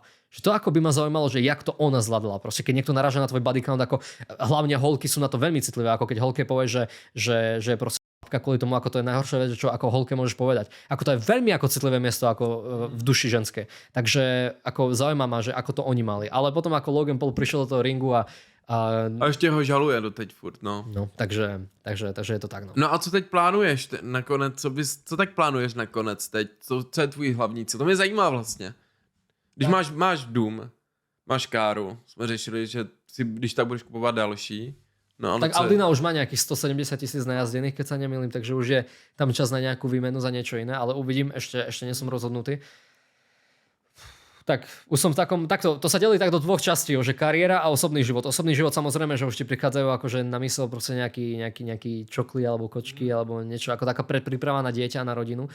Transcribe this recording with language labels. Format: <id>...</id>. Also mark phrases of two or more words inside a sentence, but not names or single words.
<sk>Že to ako by ma zaujímalo, že jak to ona zvládla. Proste keď niekto naráža na tvoj body count, ako hlavne holky sú na to veľmi citlivé, ako keď holke povie, že je proste kvôli tomu, ako to je najhoršia vec, čo ako holke môžeš povedať. Ako to je veľmi ako citlivé miesto ako v duši ženskej. Takže ako zaujíma ma, že ako to oni mali. Ale potom ako Logan Paul prišiel do toho ringu a</sk> <cs>ještě ho žaluje doteď furt, no. No, takže je to tak, no. No a co teď plánuješ nakonec, co tak plánuješ nakonec teď? Co je tvůj hlavní cíl? To mě zajímá vlastně. Když máš dům, máš káru, jsme řešili, že si, když tak budeš kupovat další.</cs> <sk>No, tak Audina už má nejakých 170 000 najazdených, keď sa nemýlim, takže už je tam čas na nejakú výmenu za niečo iné, ale uvidím, ešte nie som rozhodnutý. Tak už som v takom, takto, to sa delí tak do dvoch častí, že kariéra a osobný život. Osobný život samozrejme, že už ti prichádzajú akože na mysel proste nejaký čokly alebo kočky alebo niečo ako taká predpríprava na dieťa, na rodinu.</sk>